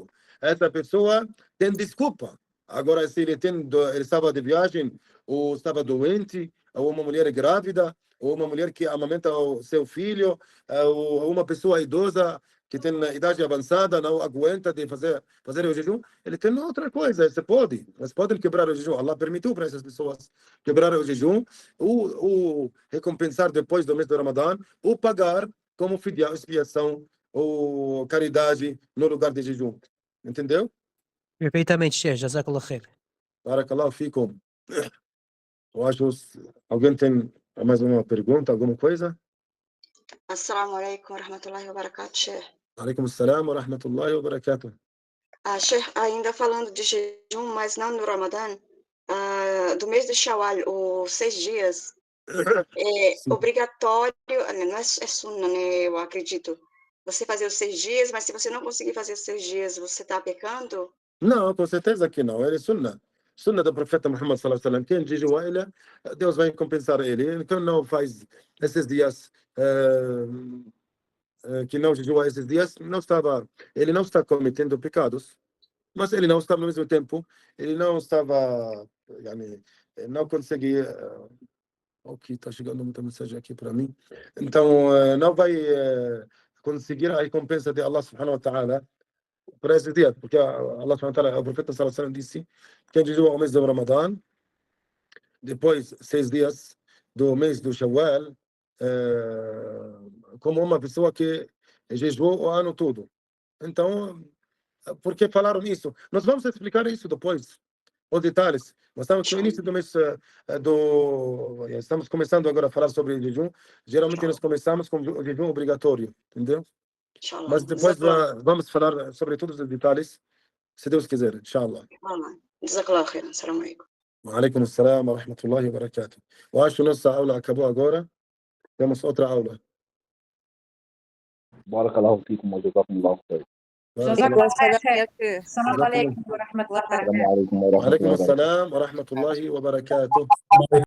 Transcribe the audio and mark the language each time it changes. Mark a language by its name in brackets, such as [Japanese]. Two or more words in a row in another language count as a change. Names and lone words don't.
[Portuguese] Essa pessoa tem desculpa. Agora, se ele estava de viagem, ou estava doente, ou uma mulher grávida, ou uma mulher que amamenta o seu filho, ou uma pessoa idosa que tem idade avançada, não aguenta de fazer o jejum, ele tem outra coisa, mas podem quebrar o jejum. Allah permitiu para essas pessoas quebrar o jejum, ou recompensar depois do mês do Ramadã, ou pagar como fidyah, expiação, ou caridade no lugar de jejum. Entendeu? Perfeitamente, [Arabic] شيخ. جزاك الله خير. بارك الله فيكم. [Portuguese] Eu acho alguém tem mais uma pergunta, alguma coisa? [Arabic] السلام عليكم ورحمة الله وبركاته، شيخ. عليكم السلام ورحمة الله وبركاته. [Portuguese] Sheikh, ainda falando de jejum, mas não no Ramadã, do mês de Shawwal, os 6 dias, é Sim. obrigatório, não é sunna, né, eu acredito, você fazer os 6 dias, mas se você não conseguir fazer os 6 dias, você está pecando? Não, com certeza que não. Ele é sunna. Sunna do profeta Muhammad [Arabic] صلى الله عليه وسلم. [Portuguese] Quem jejua ele, Deus vai compensar ele. Quem não faz esses dias, que não jejua esses dias, ele não está cometendo pecados, mas ele não estava ao mesmo tempo, ele não estava, yani, não conseguia. Ok, está chegando muita mensagem aqui para mim. Então, não vai conseguir a recompensa de Allah [Arabic] سبحانه وتعالى [Portuguese] para esse dia, porque Allah [Arabic] سبحانه وتعالى, [Portuguese] o profeta [Arabic] صلى الله عليه وسلم [Portuguese] disse que jejua o mês do Ramadã, depois 6 dias do mês do Shawwal, como uma pessoa que jejuou o ano todo. Então, por que falaram isso? Nós vamos explicar isso depois, os detalhes. Nós estamos no início do mês estamos começando agora a falar sobre jejum. Geralmente nós começamos com o jejum obrigatório, entendeu? [Arabic] Inshallah. [Portuguese] Mas depois vamos falar sobre todos os detalhes, se Deus quiser, [Arabic] inshallah. جزاك الله خيرا. السلام عليكم. عليكم السلام ورحمة الله وبركاته. [Portuguese] Eu acho que nossa aula acabou agora. Temos outra aula. [Arabic] بارك الله فيكم وجزاكم الله خير. السلام عليكم ورحمة الله وبركاته. السلام عليكم ورحمة الله وبركاته. عليكم السلام ورحمة الله وبركاته.